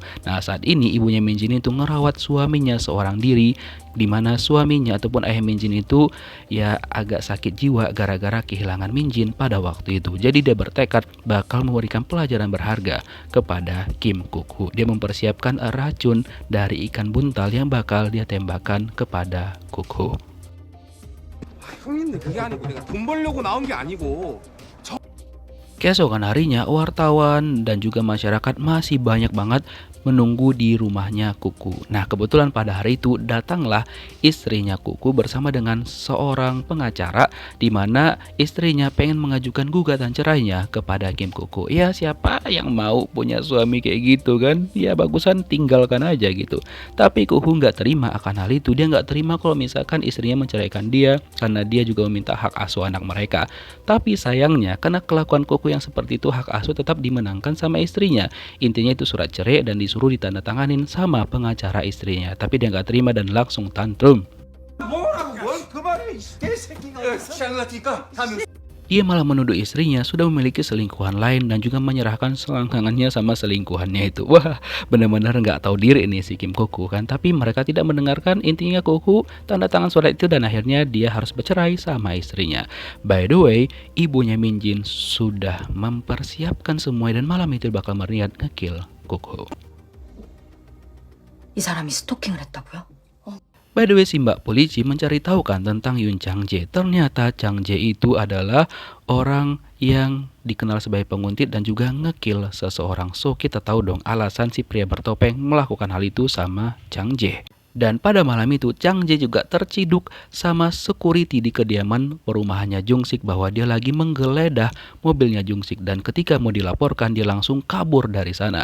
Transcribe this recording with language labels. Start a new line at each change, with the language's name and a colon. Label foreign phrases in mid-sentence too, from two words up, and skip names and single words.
Indonesian: Nah, saat ini ibunya Minjin itu ngerawat suaminya seorang diri, di mana suaminya ataupun ayah Minjin itu ya agak sakit jiwa gara-gara kehilangan Minjin pada waktu itu. Jadi dia bertekad bakal memberikan pelajaran berharga kepada Kim Kuku. Dia mempersiapkan racun dari ikan buntal yang bakal dia tembakkan kepada Kuku.
Korean: 형님들 그게 아니고 내가 돈 벌려고 나온 게 아니고
Indonesian: Keesokan harinya, wartawan dan juga masyarakat masih banyak banget menunggu di rumahnya Kuku. Nah, kebetulan pada hari itu datanglah istrinya Kuku bersama dengan seorang pengacara, di mana istrinya pengen mengajukan gugatan cerainya kepada Kim Kuku. Ya, siapa yang mau punya suami kayak gitu kan? Ya, bagusan tinggalkan aja gitu. Tapi Kuku nggak terima akan hal itu. Dia nggak terima kalau misalkan istrinya menceraikan dia, karena dia juga meminta hak asuh anak mereka. Tapi sayangnya, karena kelakuan Kuku yang seperti itu, hak asuh tetap dimenangkan sama istrinya. Intinya itu surat cerai dan disuruh ditandatanganin sama pengacara istrinya. Tapi dia nggak terima dan langsung tantrum.
Korean: 뭐라고 뭘 그 말에 이 개새끼가 취한 것 같으니까 다음에
Indonesian: Ia malah menuduh istrinya sudah memiliki selingkuhan lain dan juga menyerahkan selangkangannya sama selingkuhannya itu. Wah, benar-benar nggak tahu diri ini si Kim Kuku kan. Tapi mereka tidak mendengarkan. Intinya Kuku tanda tangan surat itu dan akhirnya dia harus bercerai sama istrinya.
English: By the way,
Indonesian: ibunya Minjin sudah mempersiapkan semuanya dan malam itu bakal berniat ngekill Kuku.
Korean: 이 사람이 스토킹을 했다고요?
English: By the way,
Indonesian: si mbak polisi mencari tahu kan tentang Yun Chang-jae. Ternyata Chang-jae itu adalah orang yang dikenal sebagai penguntit dan juga ngekill seseorang. So kita tahu dong alasan si pria bertopeng melakukan hal itu sama Chang-jae. Dan pada malam itu Chang-jae juga terciduk sama security di kediaman perumahannya Jung-sik bahwa dia lagi menggeledah mobilnya Jung-sik, dan ketika mau dilaporkan dia langsung kabur dari sana.